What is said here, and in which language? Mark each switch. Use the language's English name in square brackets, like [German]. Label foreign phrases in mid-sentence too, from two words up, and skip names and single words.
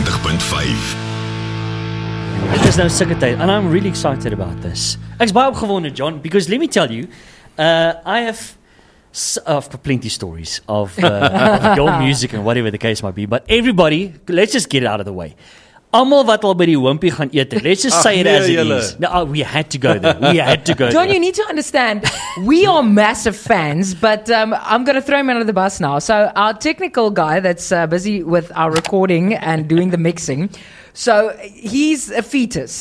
[Afrikaans] 90.5. Dit is nou sulke tyd, [English] and I'm really excited about this. [Afrikaans] Ek's baie opgewonde, [English] John, because let me tell you, I have plenty stories of your music and whatever the case might be, but everybody, let's just get it out of the way. [Afrikaans] Almal wat al by die hoompie gaan eet, [English] let's just say it as it is. No, we had to go there. John, you need to understand, we are massive fans, but I'm going to throw him under the bus now. So our technical guy that's busy with our recording and doing the mixing, so he's a fetus.